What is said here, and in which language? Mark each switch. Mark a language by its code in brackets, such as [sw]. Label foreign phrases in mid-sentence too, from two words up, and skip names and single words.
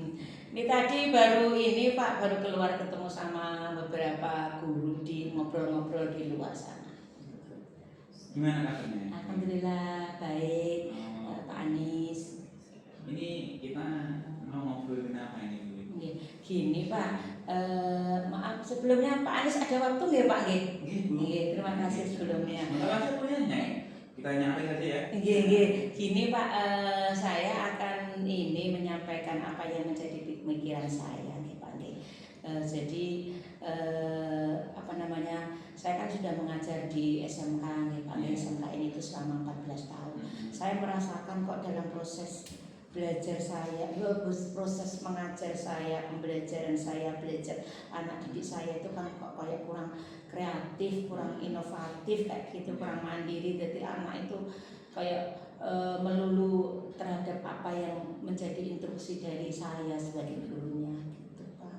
[id] Ini tadi baru ini Pak, baru keluar ketemu sama beberapa guru di ngobrol-ngobrol di luar sana. Gimana kabarnya? Alhamdulillah baik, Oh, Pak Anies. ini kita mau ngobrolin apa ini Bu? Nggih, gini Pak, maaf sebelumnya Pak Anies ada waktu nggih Pak nggih? Nggih, Bu. Nggih, terima kasih sebelumnya. Sebentar aja Bu ya. Nek. Kita nyari saja ya. Nggih. Gini Pak, saya akan ini menyampaikan apa yang menjadi pemikiran saya nggih Pak nggih. Jadi apa namanya? Saya kan sudah mengajar di SMK nggih Pak nggih. SMK ini itu selama 14 tahun. Saya merasakan kok dalam proses belajar saya, proses mengajar saya, pembelajaran saya, belajar anak didik saya itu kan kok kayak kurang kreatif, kurang inovatif kayak gitu, kurang mandiri. Jadi anak itu kayak melulu terhadap apa yang menjadi instruksi dari saya sebagai gurunya gitu Pak.